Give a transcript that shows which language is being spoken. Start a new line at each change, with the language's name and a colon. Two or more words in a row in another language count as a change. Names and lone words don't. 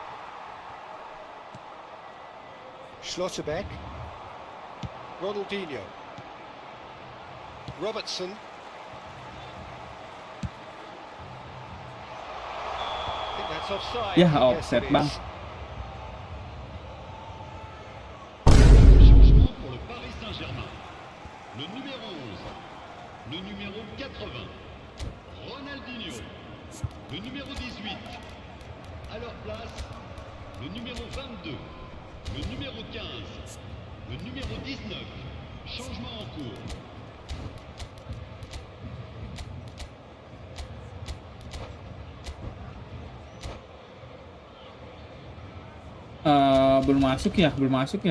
English: Schlotterbeck. Ronaldinho. Robertson. I think that's offside.
Indonesian: Ya,
English: Yes, offset, it
Indonesian: Bang.
English: is.
French: Changement pour le Paris Saint-Germain. Le numéro 11, le numéro 80, Ronaldinho. Le numéro 18, à leur place, le numéro 22, le numéro 15, le numéro 19. Changement en cours.
Indonesian: Belum masuk ya.